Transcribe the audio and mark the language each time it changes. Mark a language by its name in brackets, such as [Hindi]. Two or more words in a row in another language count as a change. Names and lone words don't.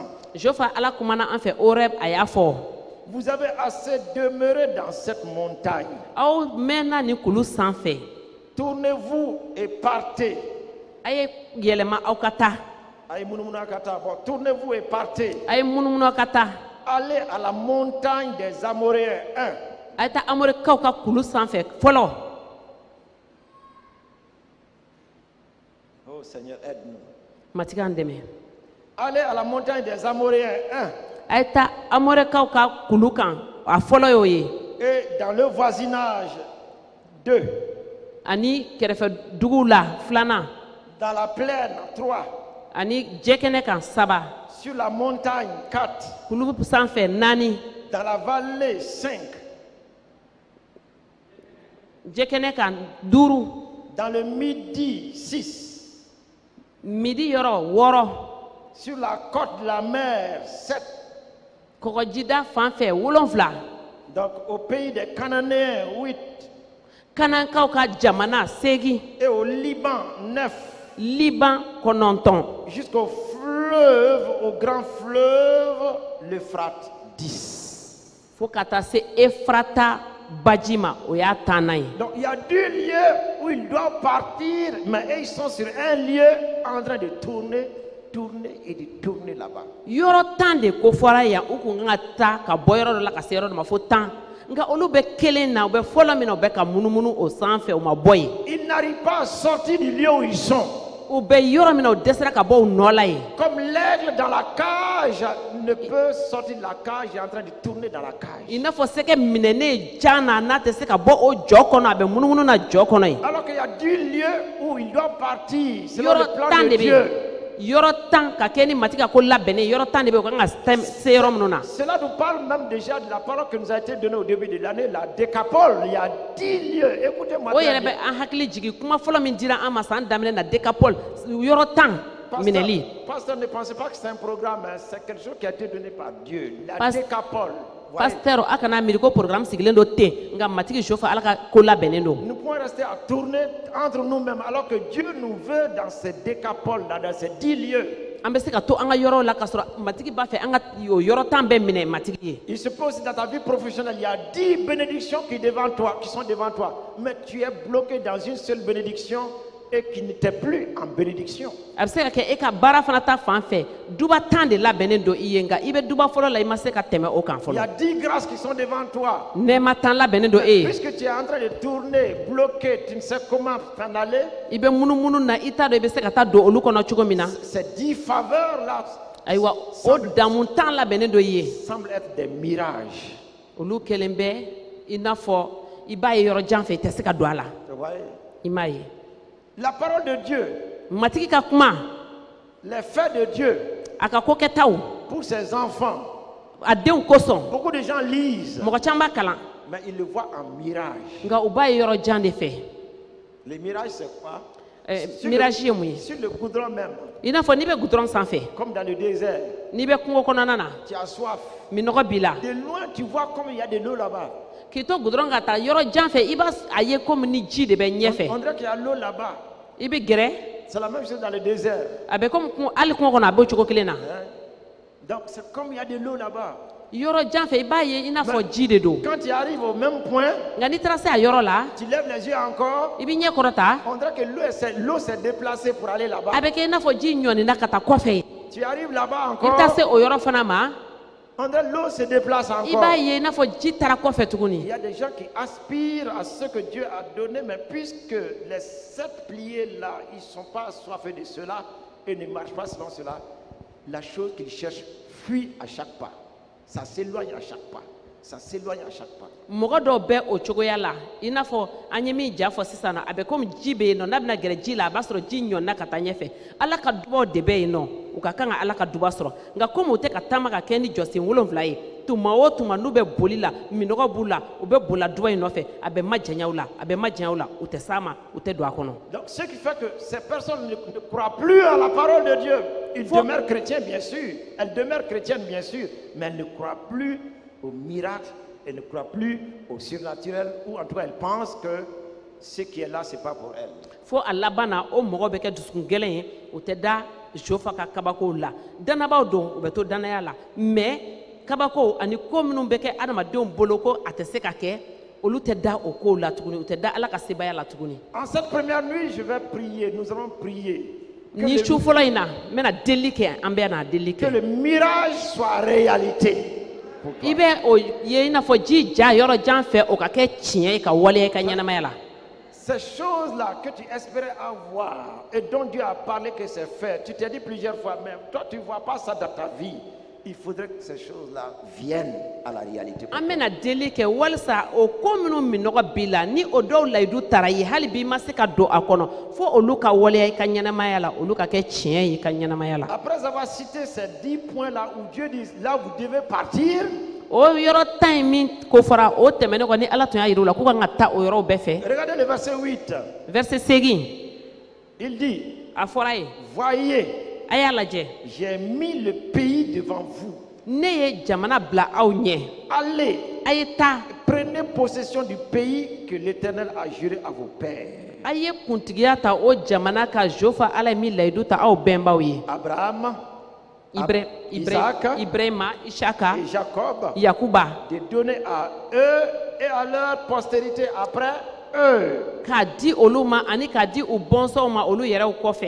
[Bambara] Jofa ala kumana an fɛ Horeb a y'a fɔ [French] vous avez assez demeuré dans cette montagne. [Bambara] aw mɛnna ni kulu sanfɛ [French] Tournez-vous et partez. [Bambara] a ye yɛlɛma aw ka taa Aïe, mounoumouna kata. [French] Bon, tournez-vous et partez. [Bambara] a ye munumunu aw ka taa [French] Allez à la montagne des Amoréens 1. [Bambara] a ye taa amorikaw ka kulu sanfɛ fɔlɔ [French] Oh Seigneur, aide-nous. [Bambara] matigi an dɛmɛ [French] Allez à la montagne des Amoréens 1. [Bambara] a ye taa amorikaw ka kulu kan a fɔlɔ y'o ye [French] Et dans le voisinage 2. [Bambara] ani kɛrɛfɛ duguw la 2nan [French] Dans la plaine 3. [Bambara] ani jɛkɛnɛ kan 3 [French] Sur la montagne 4. [Bambara] kulu sanfɛ 4 [French] Dans la vallée 5. [Bambara] jɛkɛnɛ kan 5 [French] Dans le midi 6. [Bambara] midi yɔrɔ 6 [French] Sur la côte de la mer 7. [Bambara] kɔgɔjida fan fɛ 7 [French] Donc au pays des Cananéens 8. [Bambara] kanankaw ka jamana 8 [French] Et au Liban 9. [Bambara] liban 9 [French] Jusqu'au fleuve, au grand fleuve, l'Euphrate 10. [Bambara] fo ka taa se Efrata baji ma o y'a 10nan ye [French] Donc il y a 2 lieux où ils doivent partir, mais ils sont sur un lieu en train de tourner et de tourner là-bas. [Bambara] yɔrɔ 10 de kofɔra yan u kun kan ka taa ka bɔ yɔrɔ dɔ la ka se yɔrɔ dɔ ma fo 10 nka olu bɛ kelen na u bɛ fɔlɔ min na u bɛ ka munumunu o sanfɛ u ma bɔ yen [French] Ils n'arrivent pas à sortir du lieu où ils sont. [Bambara] u bɛ yɔrɔ min na u dɛsɛra ka bɔ u nɔ la yen [French] Comme l'aigle dans la cage ne peut sortir de la cage, il est en train de tourner dans la cage. [Bambara] i n'a fɔ sɛgɛ minɛnen jan na n'a tɛ se ka bɔ o jɔ kɔnɔ a bɛ munumunu na jɔ kɔnɔ yen [French] Alors qu'il y a 2 lieux où ils doivent partir selon le [Bambara] yɔrɔ [French] plan [Bambara] 10 de de bɛ [French] Dieu. [Bambara] yen yɔrɔ 10 ka kɛ ni matigi ka ko labɛnnen yɔrɔ 10 de bɛ yen u kan ka se yɔrɔ minnu na [French] Cela nous parle même déjà de la parole qui nous a été donnée au début de l'année, la décapole. Il y a 10 lieux. Écoutez-moi. [Bambara] o yɛrɛ bɛ an hakili jigin kuma fɔlɔ min dira an ma san daminɛ na Décapole yɔrɔ 10 minɛli [French] Pasteur, ne pensez pas que c'est un programme, hein, c'est quelque chose qui a été donné par Dieu. La Pas- décapole. Voyez. [Bambara] pasteur a kana miiri ko programme sigilen do ten nka matigi Jofa ala ka ko labɛnnen do [French] Nous pouvons rester à tourner entre nous-mêmes alors que Dieu nous veut dans ces décapoles-là, dans ces 10 lieux. [Bambara] an bɛ se ka to an ka yɔrɔw la ka sɔrɔ matigi b'a fɛ an ka o yɔrɔ 10 bɛɛ minɛ matigi ye [French] Il se peut aussi dans ta vie professionnelle, il y a 10 bénédictions qui sont devant toi, mais tu es bloqué dans une seule bénédiction et qui n'était plus en bénédiction. [Bambara] a bɛ se ka kɛ e ka baara fana ta fan fɛ duba 10 de labɛnnen do i ye nka i bɛ duba fɔlɔ la i ma se ka tɛmɛ o kan [French] Il y a [Bambara] fɔlɔ [French] 10 grâces qui sont devant toi. [Bambara] nɛɛma 10 labɛnnen do e ye [French] Puisque tu es en train de tourner, bloqué, tu ne sais comment t'en aller, [Bambara] i bɛ munumunu na i t'a dɔn i bɛ se ka taa don olu kɔnɔ cogo min na [French] ces 10 faveurs-là [Bambara] ayiwa o damu 10 labɛnnen do i ye [French] semblent être des mirages. [Bambara] olu kɛlen bɛ i n'a fɔ i b'a ye yɔrɔ jan fɛ i tɛ se ka don a la [French] Vous voyez? [Bambara] i m'a ye [French] La parole de Dieu, [Bambara] matigi ka kuma [French] les faits de Dieu [Bambara] a ka kokɛtaw [French] pour ses enfants. [Bambara] a denw kosɔn [French] Beaucoup de gens lisent, [Bambara] mɔgɔ caman b'a kalan [French] mais ils le voient en mirage. [Bambara] nka u b'a ye yɔrɔ jan de fɛ [French] Les mirages, c'est quoi? [Bambara] mirage ye mun ye [French] Sur le goudron même, [Bambara] i n'a fɔ n'i bɛ gudɔrɔn sanfɛ [French] comme dans le désert, [Bambara] n'i bɛ kungo kɔnɔna na [French] tu as soif. [Bambara] minɔgɔ b'i la [French] De loin, tu vois comme il y a de l'eau là-bas. [Bambara] k'i to gudɔrɔn ka taa yɔrɔ jan fɛ i b'a a ye komi ni ji de bɛ ɲɛfɛ [French] On dirait qu'il y a l'eau là-bas. [Bambara] i bɛ gɛrɛ [French] C'est la même chose dans le désert. [Bambara] a bɛ komi hali kungo kɔnɔ a b'o cogo kelen na [French] Hein? Donc c'est comme il y a de l'eau là-bas. [Bambara] yɔrɔ jan fɛ i b'a ye i n'a fɔ ji de don [French] Quand tu arrives au même point, [Bambara] nka n'i taara se a yɔrɔ la [French] tu lèves les yeux encore, [Bambara] i b'i ɲɛ kɔrɔta [French] on dirait que l'eau s'est déplacée pour aller là-bas. [Bambara] a bɛ kɛ i n'a fɔ ji ɲɔnina ka taa kɔfɛ [French] Tu arrives là-bas [Bambara] i bɛ taa se [French] encore, [Bambara] o yɔrɔ fana ma [French] L'eau se déplace [Bambara] i [French] encore. [Bambara] b'a ye i n'a fɔ ji taara kɔfɛ [French] Il [Bambara] tuguni. [French] y a des gens qui aspirent à ce que Dieu a donné, mais puisque les 7 piliers là, ils ne sont pas assoiffés de cela et ne marchent pas selon cela, la chose qu'ils cherchent fuit à chaque pas. Ça s'éloigne à chaque pas. Ça s'éloigne à chaque pas. [Bambara] mɔgɔ dɔw bɛ o cogoya la i n'a fɔ an ye min ja fɔ sisan na a bɛ komi ji bɛ yen nɔ n'a bɛna gɛrɛ ji la a b'a sɔrɔ ji ɲɔnna ka taa ɲɛfɛ ala ka dubaw de bɛ yen nɔ u ka kan ka ala ka duba sɔrɔ nka komi u tɛ ka taama ka kɛ ni jɔsen 7 ye tuma o tuma n'u bɛ boli la minɔgɔ b'u la u bɛ bolila duba in nɔfɛ a bɛ majanyaw la a bɛ majanyaw la u tɛ s'a ma u tɛ don a kɔnɔ. [French] Donc ce qui fait que ces personnes ne croient plus à la parole de Dieu. Ils demeurent chrétiens bien sûr, elles demeurent chrétiennes bien sûr, mais elles ne croient plus au miracle. Elle ne croit plus au surnaturel, ou en tout cas elle pense que ce qui est là, ce n'est pas pour elle. [Bambara] Fo a laban na o mɔgɔ bɛ kɛ dusukun gɛlɛn ye u tɛ da jofa ka kabakow la dannabaw don u bɛ to dannaya la mais kabakow ani ko minnu bɛ kɛ adamadenw bolo ko a tɛ se ka kɛ olu tɛ da o kow la tuguni u tɛ da ala ka sebaya la tuguni. [French] En cette première nuit, je vais prier, nous allons prier. [Bambara] Ni su fɔlɔ in na n bɛna deli kɛ an bɛɛ na deli [French] Que [Bambara] kɛ. [French] le mirage soit réalité. Pour toi. [Bambara] I bɛ o ye i n'a fɔ ji ja yɔrɔ jan fɛ o ka kɛ tiɲɛ ye ka waleya i ka ɲɛnamaya la. [French] Ces choses-là que tu espérais avoir et dont Dieu a parlé que c'est fait, tu t'es dit plusieurs fois, mais toi tu ne vois pas ça dans ta vie. Il faudrait que ces choses-là viennent à la réalité. [Bambara] An bɛna deli kɛ walisa o ko minnu minɔgɔ b'i la ni o dɔw layidu taara ye hali bi i ma se ka don a kɔnɔ fo olu ka waleya i ka ɲɛnamaya la olu ka kɛ tiɲɛ ye i ka ɲɛnamaya la. [French] Après avoir cité ces 10 points-là où Dieu dit, là vous devez partir. [Bambara] O yɔrɔ 10 min ko fɔra o tɛmɛnen kɔ ni ala tun y'a yir'u la k'u kan ka taa o yɔrɔw bɛɛ fɛ. [French] Regardez le verset 8. Verset 8 Il dit, [Bambara] a fɔra ye [French] voyez, [Bambara] a y'a lajɛ [French] j'ai mis le pays devant vous. [Bambara] ne ye jamana bila aw ɲɛ [French] Allez, [Bambara] a ye taa [French] prenez possession du pays que l'Éternel a juré à vos pères. [Bambara] a ye kuntigiya ta o jamana ka jofa ala ye min layidu ta aw bɛnbaw ye [French] Abraham, [Bambara] Ibrahima Isaka [French] et Jacob, [Bambara] Yakuba [French] de donner à eux et à leur postérité après eux. [Bambara] k'a di olu ma ani k'a di u bɔnsɔnw ma olu yɛrɛw kɔfɛ.